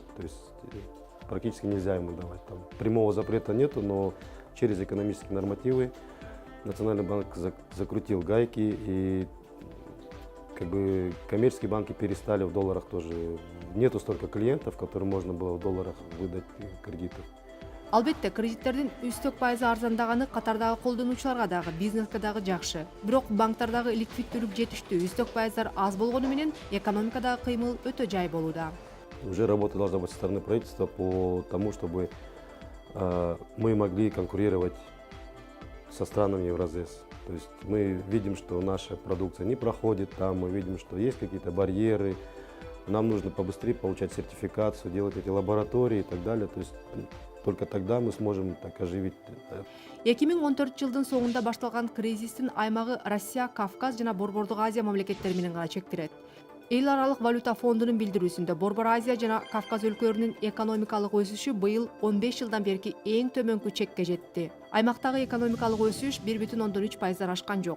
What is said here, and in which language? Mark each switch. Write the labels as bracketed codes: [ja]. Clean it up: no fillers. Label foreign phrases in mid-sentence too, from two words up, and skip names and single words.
[ru] То есть практически нельзя ему давать. Там прямого запрета нету, но через экономические нормативы Национальный банк закрутил гайки, и как бы коммерческие банки перестали в долларах тоже. Нету столько клиентов, которым можно было в долларах выдать кредиты. [ky] Албетте, кредиттердин үстөк пайызы арзандаганы катардагы колдонуучуларга дагы, бизнеске дагы жакшы. Бирок банктардагы ликвиддүүлүк жетиштүү, үстөк пайыздар аз болгону менен экономикадагы кыймыл өтө жай болууда. [ru] Уже работа должна быть со стороны правительства по тому, чтобы мы могли конкурировать со странами Евразес. То есть мы видим, что наша продукция не проходит там, мы видим, что есть какие-то барьеры, нам нужно побыстрее получать сертификацию, делать эти лаборатории и так далее. То есть только тогда мы сможем так оживить. [ky] 2014 жылдын соңунда башталган кризистин аймагы Россия, Кавказ жана Борбордук Азия мамлекеттери менен гана чектелет. Эл аралык валюта фондунун билдирүүсүндө Борбор Азия жана Кавказ өлкөлөрүнүн экономикалык өсүшү быйыл 15 жылдан берки эң төмөнкү чекке жетти. Аймактагы экономикалык өсүш 1,3% ашкан жок.